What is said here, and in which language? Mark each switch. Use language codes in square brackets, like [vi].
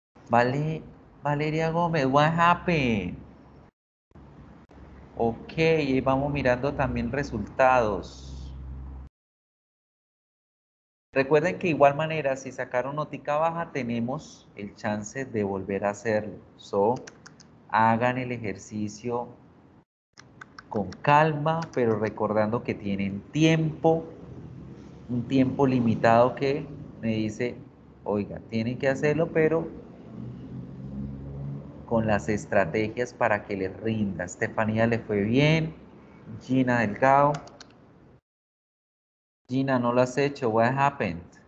[en] Valeria Gómez, what happened? [es] Ok, y vamos mirando también resultados. Recuerden que de igual manera, si sacaron notica baja, tenemos el chance de volver a hacerlo. So, hagan el ejercicio con calma, pero recordando que tienen tiempo, un tiempo limitado que me dice, oiga, tienen que hacerlo, pero con las estrategias para que les rinda. Estefanía le fue bien, Gina Delgado. Gina, no lo has hecho, [en] what happened?